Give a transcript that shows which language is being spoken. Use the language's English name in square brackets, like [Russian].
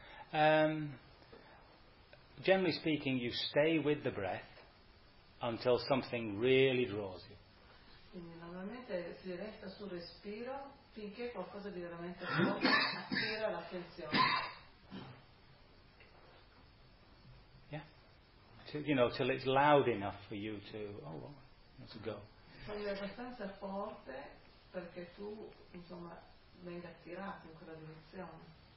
[English] Generally speaking, you stay with the breath until something really draws you. [Italian] Quindi normalmente si resta sul respiro finché qualcosa di veramente forte attira l'attenzione. [English] You know, till it's loud enough for you to, oh, well, let's go. [Italian] Quando è abbastanza forte perché tu, insomma, venga attirato in quella direzione.